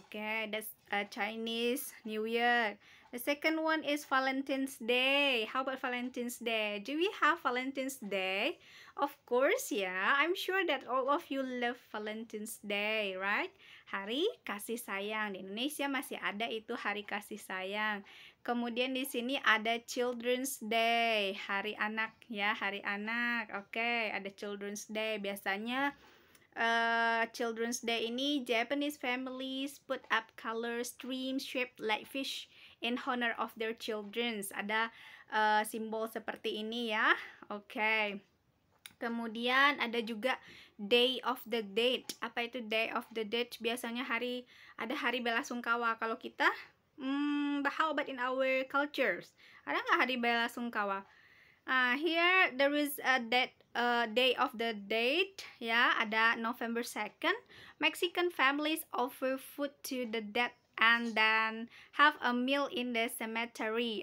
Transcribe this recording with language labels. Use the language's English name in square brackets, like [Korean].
[English] Okay, that's Chinese New Year. The second one is Valentine's Day. How about Valentine's Day? Do we have Valentine's Day? Of course ya. I'm sure that all of you love Valentine's Day, right? [Indonesian] Hari kasih sayang. Di Indonesia masih ada itu hari kasih sayang. Kemudian di sini ada Children's Day, hari anak ya, hari anak. Oke, ada Children's Day. Biasanya [English] Children's Day ini Japanese families put up color streams shaped like fish in honor of their childrens. [Indonesian] Ada simbol seperti ini ya. Oke. Kemudian ada juga Day of the Dead. Apa itu Day of the Dead? Biasanya ada hari bela sungkawa. Kalau kita [English] how about in our cultures? [Indonesian] Ada nggak hari bela sungkawa? [English] Here there is a Day of the Dead [Indonesian] ya, ada November 2nd. [English] Mexican families offer food to the dead and then have a meal in the cemetery.